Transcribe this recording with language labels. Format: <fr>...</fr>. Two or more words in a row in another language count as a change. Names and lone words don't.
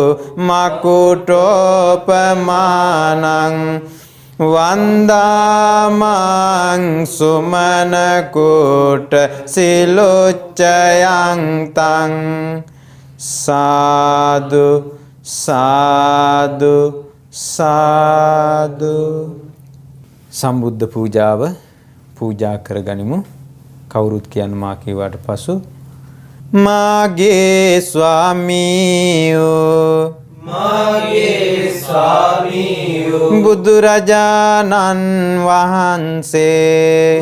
<pi>මකුටෝපමානං වන්දාමං සුමනකුට සිලුච්චයං තං සාදු සාදු සාදු.</pi> <si>සම්බුද්ධ පූජාව පූජා කරගනිමු. කවුරුත් කියන්න මා කීවාට පසු මාගේ ස්වාමීයෝ මාගේ ස්වාමීයෝ බුදුරජාණන් වහන්සේ</si>